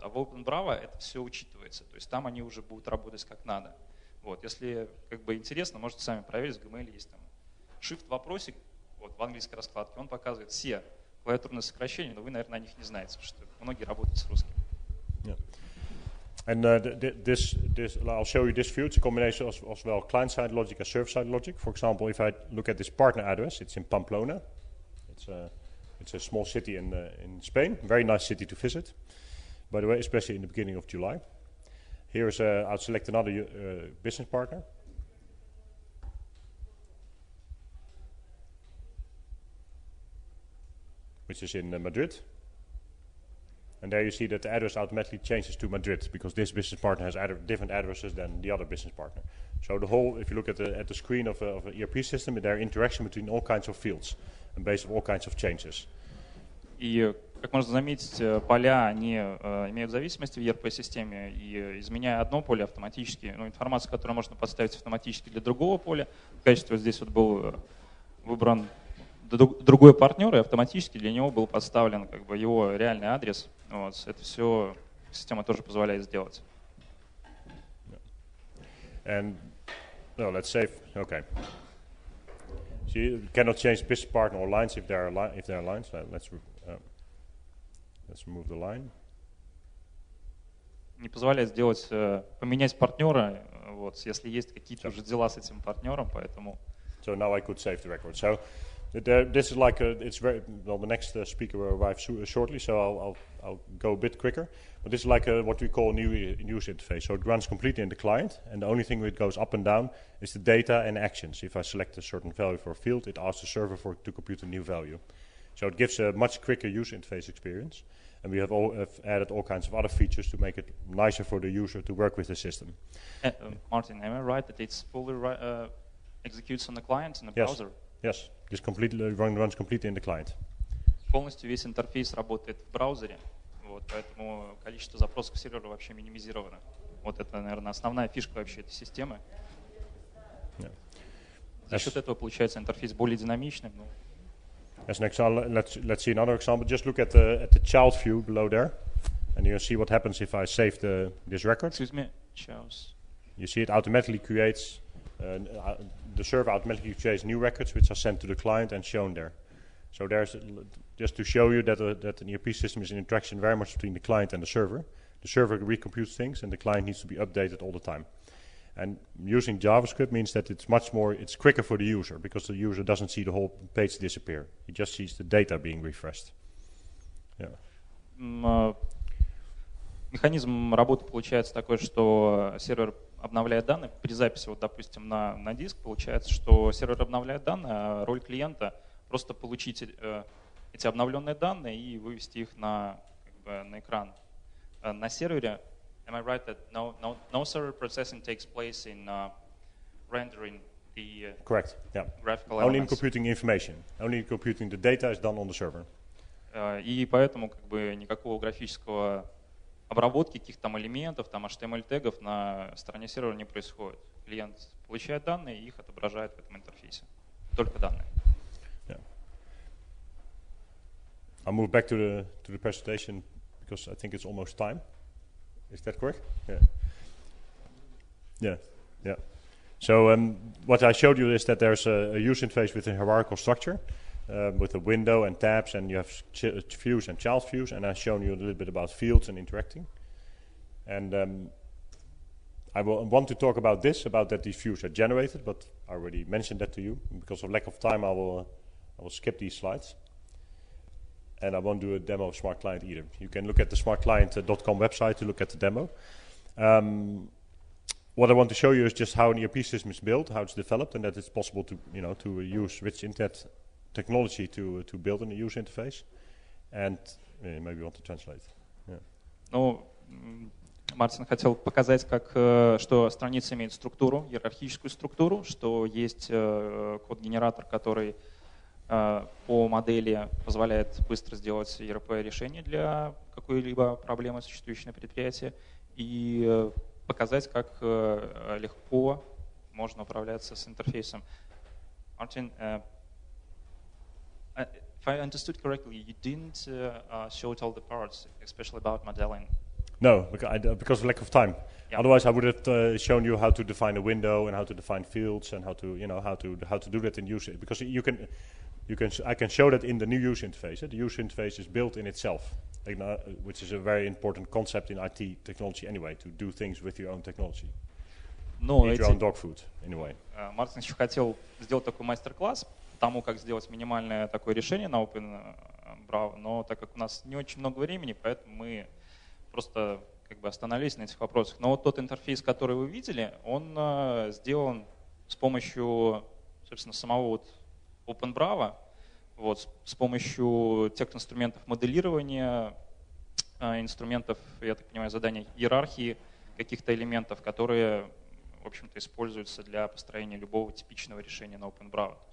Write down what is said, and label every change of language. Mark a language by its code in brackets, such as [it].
[ru] А в Openbravo это все учитывается. То есть там они уже будут работать как надо. Вот. Если как бы интересно, можете сами проверить, в Gmail есть там shift-вопросик, вот, в английской раскладке, он показывает все клавиатурные сокращения, но вы, наверное, о них не знаете, потому что многие работают с русским. [en] Yeah. And I'll show you this view. It's a combination as well client-side logic and server-side logic. For example, if I look at this partner address, it's in Pamplona. It's a small city in Spain, very nice city to visit. By the way, especially in the beginning of July. I'll select another business partner. Which is in Madrid. And there you see that the address automatically changes to Madrid because this business partner has different addresses than the other business partner. So the whole, if you look at the screen of an ERP system, there are interaction between all kinds of fields and based on all kinds of changes. [ru] И, как можно заметить, поля, они имеют зависимости в ERP-системе, и изменяя одно поле автоматически, информацию, которую можно подставить автоматически для другого поля, в качестве вот здесь вот был выбран другой партнер, и автоматически для него был подставлен как бы его реальный адрес. Вот. Это все система тоже позволяет сделать. [en] And let's save. Okay. So you cannot change business partner or lines if there are lines. Let's remove the line. [ru] Не позволяет сделать, поменять партнера, вот, если есть какие-то уже дела с этим партнером, поэтому. [en] So now I could save the record. So this is like it's very well. The next speaker will arrive shortly, so I'll go a bit quicker. But this is like what we call a new user interface. So it runs completely in the client, and the only thing that goes up and down is the data and actions. If I select a certain value for a field, it asks the server to compute a new value. So it gives a much quicker user interface experience. And we have added all kinds of other features to make it nicer for the user to work with the system. Martin, am I right that it's fully executes on the client in the browser? Yes, this completely runs completely in the client. [ru] Полностью весь интерфейс работает в браузере, вот, поэтому количество запросов к серверу вообще минимизировано. Вот это, наверное, основная фишка вообще этой системы. [en] Yeah. [ru] За счет этого получается интерфейс более динамичным. [en] As an example, let's see another example. Just look at the child view below there, and you'll see what happens if I save this record. Excuse me, Charles. You see it automatically creates. The server automatically creates new records which are sent to the client and shown there. So there's just to show you that an ERP system is an interaction very much between the client and the server. The server recomputes things and the client needs to be updated all the time. And using JavaScript means that it's quicker for the user because the user doesn't see the whole page disappear. He just sees the data being refreshed. Yeah. [ru] Механизм работы получается такой, что сервер обновляет данные. При записи, вот, допустим, на диск получается, что сервер обновляет данные, а роль клиента просто получить эти обновленные данные и вывести их на экран. На сервере, [en] am I right that no server processing takes place in rendering the Correct. Yeah. Graphical Only elements? in computing information. Only computing the data is done on the server. [ru] И поэтому как бы никакого графического обработки каких-то там элементов, там HTML-тегов на стороне сервера не происходит. Клиент получает данные и их отображает в этом интерфейсе. Только данные. [en] Yeah. I'll move back to the presentation because I think it's almost time. Is that correct? Yeah. So what I showed you is that there's a user interface with a hierarchical structure. With a window and tabs, and you have views and child views, and I've shown you a little bit about fields and interacting. And I want to talk about that these views are generated, but I already mentioned that to you. Because of lack of time, I will skip these slides. and I won't do a demo of Smartclient either. You can look at the smartclient.com website to look at the demo. What I want to show you is just how an ERP system is built, how it's developed, and that it's possible to, to use rich internet technology to build a user interface. And maybe you want to translate. Yeah. [ru] Ну, Мартин хотел показать, что страница имеет структуру, иерархическую структуру, что есть код-генератор, который по модели позволяет быстро сделать ERP-решение для какой-либо проблемы, существующей на предприятии, и показать, как легко можно управляться с интерфейсом. [en] Martin, if I understood correctly, you didn't show all the parts, especially about modeling. No, because of lack of time. Yeah. Otherwise, I would have shown you how to define a window and how to define fields and how to, how to do that in user. Because I can show that in the new user interface. The user interface is built in itself, which is a very important concept in IT technology anyway, to do things with your own technology. Eat your own dog food, anyway. [ru] Мартин еще хотел сделать такой мастер-класс тому, как сделать минимальное такое решение на Openbravo, но так как у нас не очень много времени, поэтому мы просто остановились на этих вопросах. Но вот тот интерфейс, который вы видели, он сделан с помощью, собственно, самого Openbravo, с помощью тех инструментов моделирования, инструментов, я так понимаю, задания иерархии каких-то элементов, которые, в общем-то, используются для построения любого типичного решения на Openbravo.